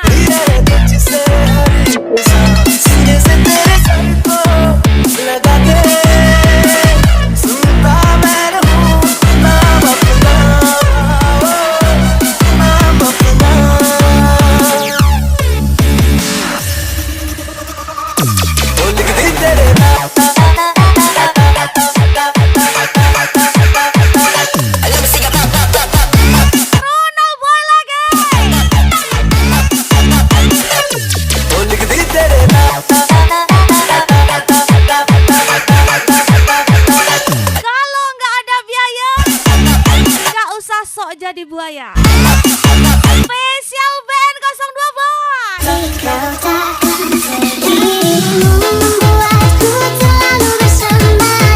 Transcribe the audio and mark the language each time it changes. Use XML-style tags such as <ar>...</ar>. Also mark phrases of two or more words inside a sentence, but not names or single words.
<hi>तेरे तुझसे हर एक सांस सीने से तेरे सर को लगा के सुनता मैं रहूं नाम अपना नाम अपना ओ लिख दी तेरे नाम</hi> <id>Ronald Boy lagi.</id> <hi>ओ लिख दी तेरे नाम</hi> <id>Kalau nggak ada biaya, nggak usah sok jadi buaya. Spesial BN012. kau takkan dirimu membuatku selalu bersemangat.</id>